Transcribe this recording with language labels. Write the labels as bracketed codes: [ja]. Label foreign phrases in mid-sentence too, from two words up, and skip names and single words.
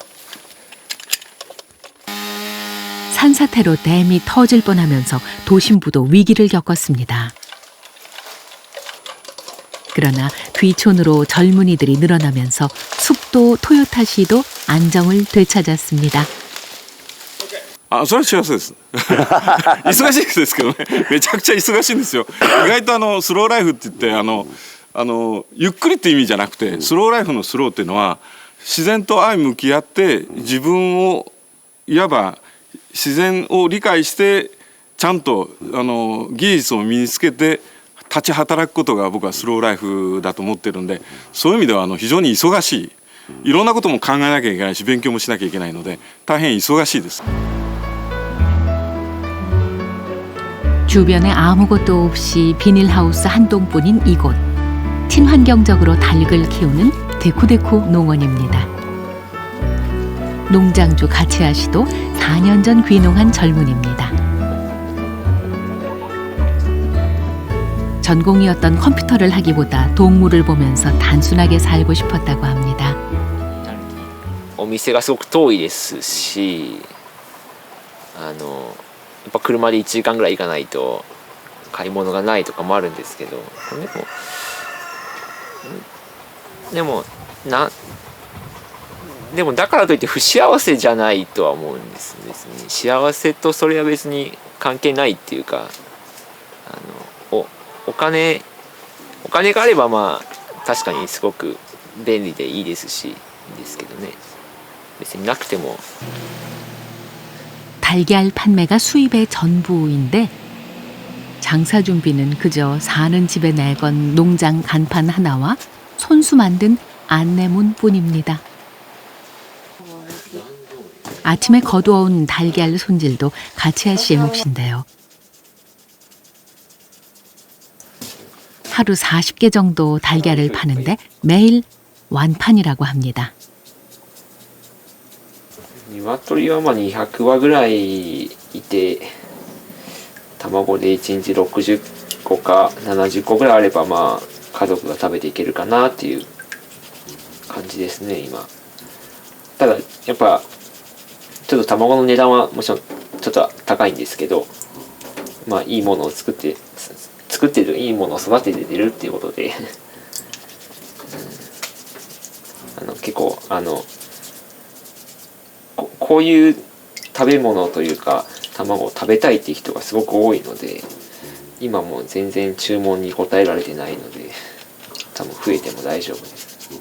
[ko] 산사태로 댐이 터질 뻔하면서 도심부도 위기를 겪었습니다. 그러나 귀촌으로 젊은이들이 늘어나면서 숲도 토요타시도 안정을 되찾았습니다. [ja] それは幸せです忙しいですけどねめちゃくちゃ忙しいんですよ意外とスローライフって言ってゆっくりって意味じゃなくてスローライフのスローっていうのは自然と相向き合って自分をいわば自然を理解してちゃんと技術を身につけて立ち働くことが僕はスローライフだと思ってるんでそういう意味では非常に忙しいいろんなことも考えなきゃいけないし勉強もしなきゃいけないので大変忙しいです。 [ko] 주변에 아무것도 없이 비닐하우스 한 동뿐인 이곳. 친환경적으로 닭을 키우는 데쿠데쿠 농원입니다. 농장주 가치아 씨도 4년 전 귀농한 젊은입니다. 전공이었던 컴퓨터를 하기보다 동물을 보면서 단순하게 살고 싶었다고 합니다. [ja] お店がすごく遠いですし、やっぱ車で1時間ぐらい行かないと買い物がないとかもあるんですけど、でもだからといって不幸せじゃないとは思うんです別に。幸せとそれは別に関係ないっていうか、お金があればまあ確かにすごく便利でいいですしいいですけどね。別になくても。 [ko] 달걀 판매가 수입의 전부인데 장사 준비는 그저 사는 집에 내건 농장 간판 하나와 손수 만든 안내문뿐입니다. 아침에 거두어온 달걀 손질도 가치아 씨의 몫인데요. 하루 40개 정도 달걀을 파는데 매일 완판이라고 합니다. [ja] 鶏はまあ200羽ぐらいいて卵で1日60個か70個ぐらいあればまあ家族が食べていけるかなっていう感じですね今。ただやっぱちょっと卵の値段はもちろんちょっと高いんですけど、まあいいものを作ってるいいものを育てて出るっていうことで結構こういう食べ物というか卵を食べたいっていう人がすごく多いので今もう全然注文に応えられてないので多分増えても大丈夫です。